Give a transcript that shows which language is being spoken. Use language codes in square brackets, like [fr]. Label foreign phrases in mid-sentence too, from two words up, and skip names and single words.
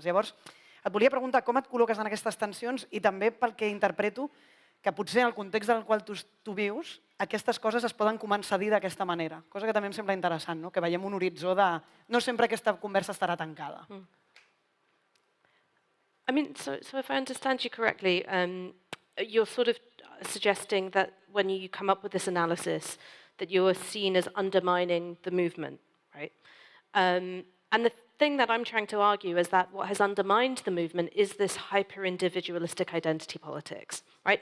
[ca] Llavors, et volia preguntar com et col·loques en aquestes tensions i també pel que interpreto que potser en el context en el qual tu vius aquestes coses es poden començar a dir d'aquesta manera, cosa que també em sembla interessant, no? Que veiem un horitzó de no sempre aquesta conversa estarà tancada. [en] I mean, so if I understand you correctly, you're sort of suggesting that when you come up with this analysis, that you are seen as undermining the movement, right? And the thing that I'm trying to argue is that what has undermined the movement is this hyper-individualistic identity politics, right?